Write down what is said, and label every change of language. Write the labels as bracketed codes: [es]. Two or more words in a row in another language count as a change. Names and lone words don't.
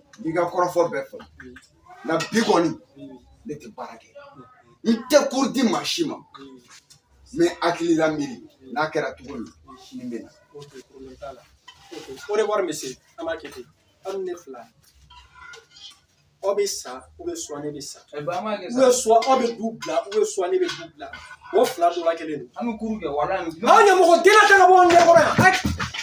[bm] i ka kɔrɔfɔ bɛɛ fɔ nka bi kɔni ne tɛ baara kɛ n tɛ cours di maa si ma mais hakili la miiri n'a kɛra cogo min nin bɛ na o de wari monsieur an b'a kɛ ten aw ni ne fila aw bɛ sa [fr] ou bien soit [bm] ne bɛ sa [fr] ou bien soit [bm] aw bɛ du bila [fr] ou bien soit [bm] ne bɛ du bila o fila dɔ la kelen don an bɛ kuru kɛ wala anw ɲɛmɔgɔ den na ta ka bɔ an ɲɛkɔrɔ yan